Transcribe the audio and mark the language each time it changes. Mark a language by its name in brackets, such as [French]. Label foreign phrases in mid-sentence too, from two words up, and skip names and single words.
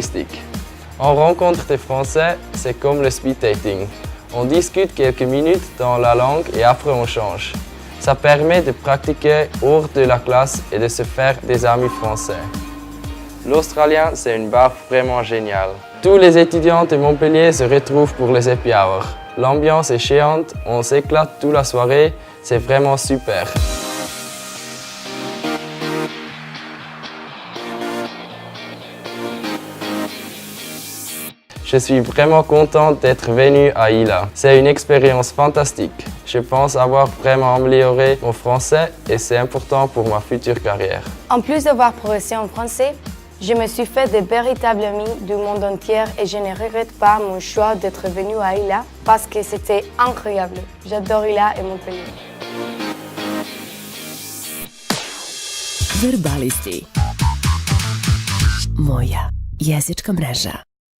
[French] On rencontre des Français, c'est comme le [English] speed dating. [French] On discute quelques minutes dans la langue et après on change. Ça permet de pratiquer hors de la classe et de se faire des amis français. L'Australien, c'est une barre vraiment géniale. Tous les étudiants de Montpellier se retrouvent pour les [English] happy hours. [French] L'ambiance est chiante, on s'éclate toute la soirée, c'est vraiment super. Je suis vraiment content d'être venu à ILA. C'est une expérience fantastique. Je pense avoir vraiment amélioré mon français et c'est important pour ma future carrière. En plus d'avoir progressé en français, je me suis fait de véritables amis du monde entier et je ne regrette pas mon choix d'être venu à ILA parce que c'était incroyable. J'adore ILA et Montpellier. [Serbian] Verbalisti. Moja jezička mreža.